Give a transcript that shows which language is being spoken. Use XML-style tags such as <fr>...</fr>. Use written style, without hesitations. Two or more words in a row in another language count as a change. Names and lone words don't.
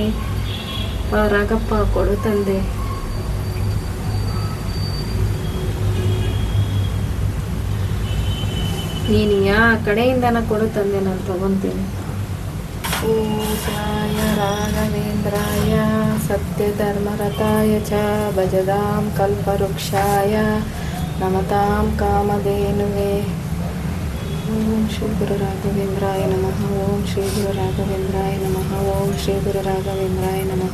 <kn>ರಾಘಪ್ಪ ಕೊಡು ತಂದೆ. ನೀನು ಯಾವ ಕಡೆಯಿಂದನ ಕೊಡು ತಂದೆ, ನಾನು ತಗೊಂತೀನಿ.</kn> <sa>ಪೂಜಾಯ ರಾಘವೇಂದ್ರಾಯ ಸತ್ಯಧರ್ಮರತಾಯ ಚ ಭಜದಾಂ ಕಲ್ಪವೃಕ್ಷಾಯ ನಮತಾಂ ಕಾಮಧೇನುವೆ. ಓಂ ಶ್ರೀ ಗುರು ರಾಘವೇಂದ್ರಾಯ ನಮಃ. ಓಂ ಶ್ರೀ ಗುರು ರಾಘವೇಂದ್ರಾಯ ನಮಃ. ಓಂ ಶ್ರೀ ಗುರು ರಾಘವೇಂದ್ರಾಯ ನಮಃ.</sa>